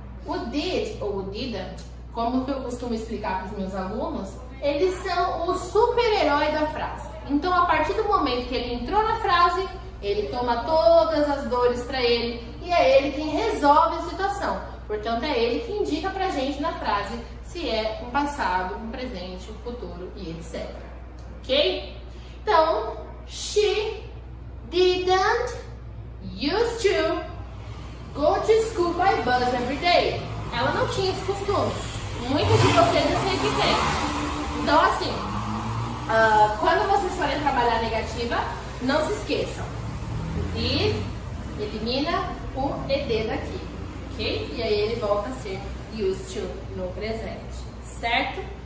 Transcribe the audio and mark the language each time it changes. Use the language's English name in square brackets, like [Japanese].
[Portuguese] O did ou o didn't, como que eu costumo explicar para os meus alunos, eles são o super-herói da frase. Então, a partir do momento que ele entrou na frase, ele toma todas as dores para ele e é ele quem resolve a situação. Portanto, é ele que indica pra gente na frase se é um passado, um presente, um futuro e etc. Ok? Então, [English] she didn't used to go to school by bus every day. [Portuguese] Ela não tinha esse costume. Muitos de vocês eu sei que tem. Então, assim, quando vocês forem trabalhar negativa, não se esqueçam. O did elimina o ed daqui, ok? E aí ele volta a ser used to no presente, certo?